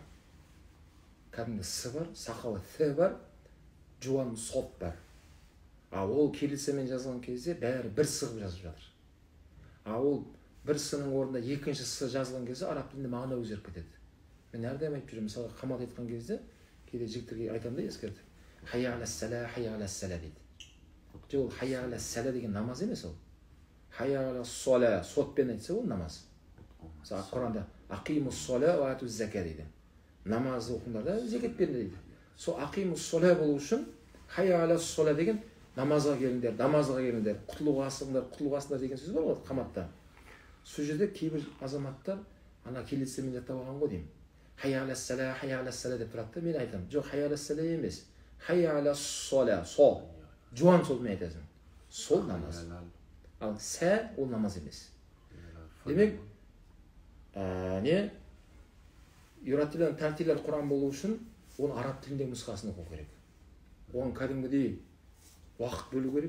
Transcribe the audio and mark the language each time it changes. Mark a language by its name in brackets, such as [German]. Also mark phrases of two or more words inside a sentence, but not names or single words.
[Kazakh] Кәдімгі с бар, сақалы th бар, жуан сот бар. Ол кириллицамен жазылған кезде бәрі бір с қылып жазып жатыр. Ол бір сының орнында екінші с жазылған кезде араб тілінде мағына өзгеріп кетеді. Мен әрдайым айтып жүремін, мысалға қамат айтқан кезде кейде жігіттерге айтамын да ескертіп. [Arabic] حي على السلا، حي على السلا дейді. [Kazakh] Ол [Arabic] حي على السلا [Kazakh] деген намаз емес ол. [Arabic] حي على الصلاة, [Kazakh] сотпен айтса ол намаз. Мысалы Құранда [Arabic] أقيموا الصلاة وآتوا الزكاة [Kazakh] дейді. Намаз оқыңдар да зекет беріңдер дейді. Сол [Arabic] أقيموا الصلاة [Kazakh] болу үшін [Arabic] حي على الصلاة [Kazakh] деген намазға келіңдер, намазға келіңдер, құтылуға асыңдар деген сөз бар ғой қаматта. Сол жерде кейбір азаматтар ана кириллицамен жаттап алған ғой деймін. [Arabic] حي على السلا، حي على السلا [Kazakh] деп тұрады да, мен айтамын. Жоқ, [Arabic] حي على السلا [Kazakh] емес. [Arabic] حي على الصلاة, [Kazakh] сол. Жуан солмен айтасың. Сол намаз. Ал сә ол намаз емес. Демек, [Arabic] يرتل ترتيلا [Kazakh] Құран болу үшін оны араб тіліндегі нұсқасын оқу керек. Оған кәдімгідей уақыт бөлу керек.